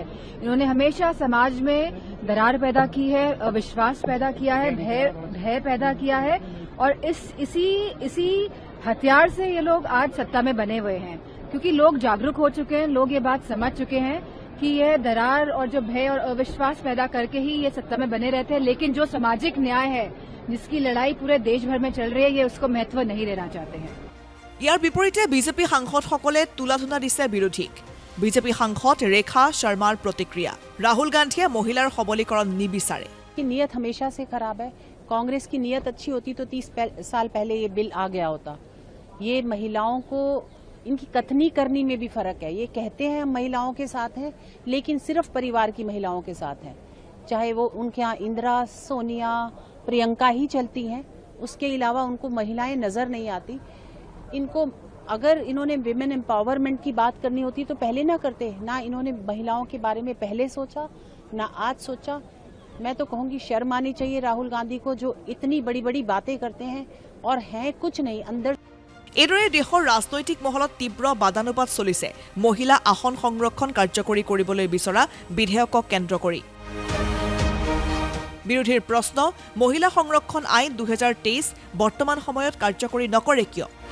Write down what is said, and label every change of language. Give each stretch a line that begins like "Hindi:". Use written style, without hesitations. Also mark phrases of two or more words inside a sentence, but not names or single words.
Hindi: इन्होंने हमेशा समाज में दरार पैदा की है, अविश्वास पैदा किया है, भय पैदा किया है और इसी हथियार से ये लोग आज सत्ता में बने हुए हैं क्योंकि लोग जागरूक हो चुके हैं, लोग ये बात समझ चुके हैं कि ये दरार और जो भय और अविश्वास पैदा करके ही ये सत्ता में बने रहते हैं। लेकिन जो सामाजिक न्याय है जिसकी लड़ाई पूरे देश भर में चल रही है ये उसको महत्व नहीं देना चाहते हैं।
Assamese: ইয়াৰ বিপৰীতে বিজেপি সাংসদসকলে তুলাধুনা দিছে বিৰোধীক বিজেপি সাংসদ ৰেখা শৰ্মাৰ প্ৰতিক্ৰিয়া ৰাহুল গান্ধীয়ে মহিলাৰ সবলীকৰণ নিবিচাৰে
Hindi: की नीयत हमेशा से खराब है। कांग्रेस की नीयत अच्छी होती तो 30 साल पहले ये बिल आ गया होता। ये महिलाओं को इनकी कथनी करनी में भी फर्क है। ये कहते हैं हम महिलाओं के साथ हैं लेकिन सिर्फ परिवार की महिलाओं के साथ हैं, चाहे वो उनके यहाँ इंदिरा सोनिया प्रियंका ही चलती हैं, उसके अलावा उनको महिलाएं नजर नहीं आती। इनको अगर इन्होंने
English: women empowerment
Hindi: की बात करनी होती तो पहले ना करते, ना इन्होंने महिलाओं के बारे में पहले सोचा, ना आज सोचा। मैं तो कहूँगी शर्म आनी चाहिए राहुल गांधी को, जो इतनी बड़ी बड़ी बातें करते हैं और हैं कुछ नहीं अंदर।
Assamese: এইদৰে দেশৰ ৰাজনৈতিক মহলত তীব্ৰ বাদানুবাদ চলিছে মহিলা আসন সংৰক্ষণ কাৰ্যকৰী কৰিবলৈ বিচৰা বিধেয়কক কেন্দ্ৰ কৰি। বিৰোধীৰ প্ৰশ্ন, মহিলা সংৰক্ষণ আইন 2023 বৰ্তমান সময়ত কাৰ্যকৰী নকৰে কিয়?